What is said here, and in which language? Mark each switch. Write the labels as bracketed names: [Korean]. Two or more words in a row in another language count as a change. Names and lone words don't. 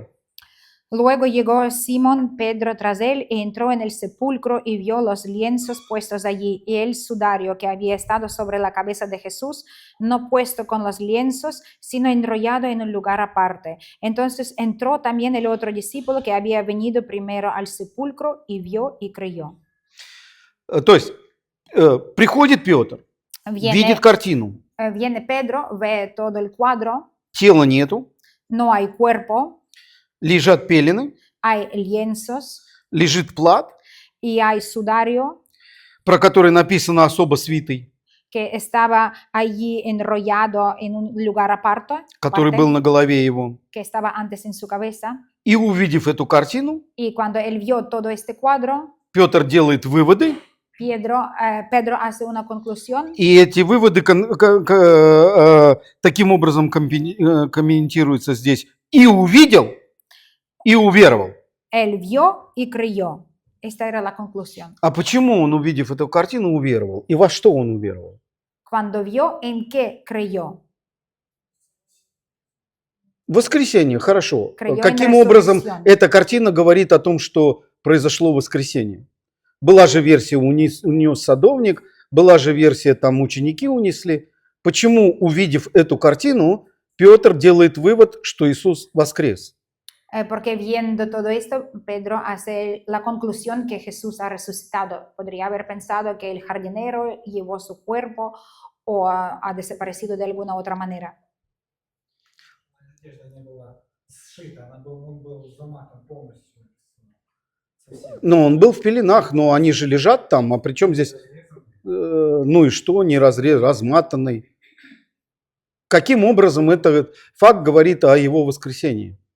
[Spanish] Luego llegó Simón Pedro tras él y entró en el sepulcro y vio los lienzos puestos allí y el sudario que había estado sobre la cabeza de Jesús, no puesto con los lienzos, sino enrollado en un lugar aparte. Entonces entró también el otro discípulo que había venido primero al sepulcro y vio y creyó. [Russian] То есть приходит Петр, видит картину, [Spanish] Viene Pedro, ve todo el cuadro, [Russian] тела нету, [Spanish] no hay cuerpo, [Russian] лежат пелены, [Spanish] hay lienzos [Russian] лежит плат, [Spanish] y hay sudario [Russian] про который написано особо свитый, [Spanish] que estaba allí enrollado en un lugar aparte, [Russian] который был на голове его. [Spanish] que estaba antes en su cabeza. [Russian] И увидев эту картину, [Spanish] Y cuando él vio todo este cuadro, [Russian] Петр делает выводы, [Spanish] Pedro hace una conclusión [Russian] и эти выводы таким образом комментируются здесь. И увидел, и уверовал. [Spanish] él vio y creyó. Esta era la conclusión. [Russian] А почему он, увидев эту картину, уверовал? И во что он уверовал? [Spanish] Cuando vio, ¿en qué creyó? [Russian] Воскресенье, хорошо. [Spanish] Creyó [Russian] Каким [Spanish] en la [Russian] образом [Spanish] resurrección. [Russian] эта картина говорит о том, что произошло воскресенье? Была же версия унес садовник, была же версия там ученики унесли. Почему, увидев эту картину, Петр делает вывод, что Иисус воскрес? [Spanish] Porque viendo todo esto, Pedro hace la conclusión que Jesús ha resucitado. Podría haber pensado que el jardinero llevó su cuerpo o ha desaparecido de alguna otra manera. [Russian] Одежда не была сшита, он был заматан полностью. Совсем. Ну, он был в пеленах, но они же лежат там, а при чем здесь, ну и что, не разматанный? Каким образом этот факт говорит о его воскресении?